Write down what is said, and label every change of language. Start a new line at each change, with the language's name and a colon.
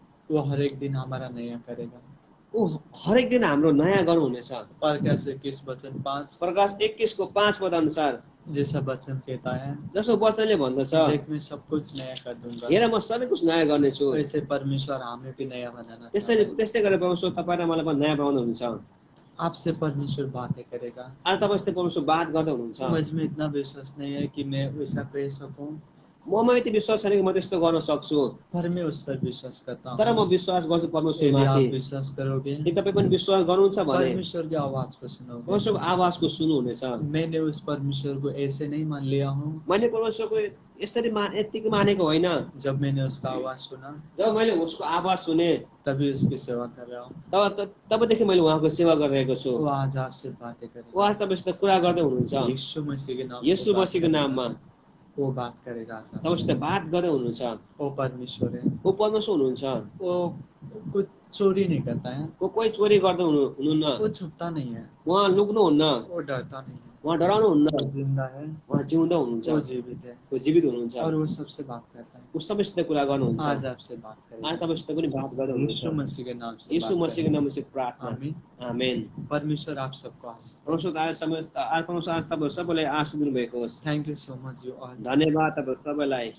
Hindi: वो हर एक दिन हमारा नया करेगा।
Nepali: ऊ हरेक दिन हाम्रो नयाँ गर्नुहुनेछ।
Hindi: प्रकाश 21:5,
Nepali: प्रकाश 21 को 5 पद अनुसार
Hindi: जैसा वचन कहता है,
Nepali: जसो वचनले भन्दछ,
Hindi: देख मैं सब कुछ नया कर दूंगा।
Nepali: हेर म सबै कुछ नयाँ गर्नेछु।
Hindi: वैसे परमेश्वर हमें भी नया बनाना
Nepali: त्यसरी
Hindi: चाहता है।
Nepali: त्यस्तै गरेर परमेश्वर तपाईँ र मलाई पनि नयाँ बनाउनुहुन्छ।
Hindi: आपसे परमेश्वर बातें करेगा।
Nepali: आज तपाईँसित परमेश्वर बात गर्दै हुनुहुन्छ।
Hindi: मुझ में इतना विश्वास नहीं है कि मैं वैसा कर सकूं,
Nepali: ममा यति विश्वास छैन कि म त्यस्तो गर्न सक्छु,
Hindi: पर मैं उस पर विश्वास करता
Nepali: तर म
Hindi: हूँ।
Nepali: विश्वास गर्छु
Hindi: यदि
Nepali: परमेश्वरमाथि।
Hindi: आप विश्वास करोगे,
Nepali: यदि तपाईँ पनि विश्वास गर्नुहुन्छ भने
Hindi: परमेश्वर की आवाज को सुनोगे।
Nepali: परमेश्वरको आवाजको सुन्नुहुनेछ।
Hindi: मैंने उस परमेश्वर को ऐसे नहीं मान लिया हूँ।
Nepali: मैले परमेश्वरको यसरी यत्तिकै मानेको होइन।
Hindi: जब मैंने उसका आवाज सुना,
Nepali: जब मैले उसको आवाज सुने
Hindi: तभी उसकी सेवा कर रहा हूँ।
Nepali: तबदेखि मैले उहाँको सेवा गरिरहेको छु।
Hindi: वो आज आपसे बातें
Nepali: उहाँ
Hindi: करेगा।
Nepali: आज तपाईँसित कुरा गर्दै हुनुहुन्छ।
Hindi: यीशु मसीह के नाम से
Nepali: येशू
Hindi: बात
Nepali: मसीहको
Hindi: करेगा।
Nepali: नाममा
Hindi: वो बात करेगा आज आपसे।
Nepali: तपाईँसित बात गर्दै हुनुहुन्छ।
Hindi: वो परमेश्वर है।
Nepali: ऊ परमेश्वर हुनुहुन्छ।
Hindi: वो कुछ चोरी नहीं करता है।
Nepali: ऊ कोही चोरी गर्दै हुनुहुन्न।
Hindi: वो छुपता नहीं है।
Nepali: उहाँ लुक्नुहुन्न।
Hindi: वो डरता नहीं है।
Nepali: उहाँ डराउनुहुन्न।
Hindi: वो जिंदा है।
Nepali: उहाँ जिउँदो हुनुहुन्छ।
Hindi: वो जीवित है।
Nepali: ऊ जीवित हुनुहुन्छ।
Hindi: और वो सबसे बात करता है।
Nepali: ऊ सबैसित कुरा गर्नुहुन्छ।
Hindi: आज आपसे बात करेगा।
Nepali: आज तपाईँसित पनि बात गर्दै हुनुहुन्छ।
Hindi: यीशु मसीह के नाम से
Nepali: येशू
Hindi: बात
Nepali: मसीहको नाममा चाहिँ प्रार्थना।
Hindi: आमीन।
Nepali: आमेन।
Hindi: परमेश्वर आप सबको आशीष दे।
Nepali: परमेश्वर आज तपाईँहरू सबैलाई आशीष दिनुभएको होस्।
English: Thank you so much you all.
Nepali: धन्यवाद तपाईँहरू सबैलाई।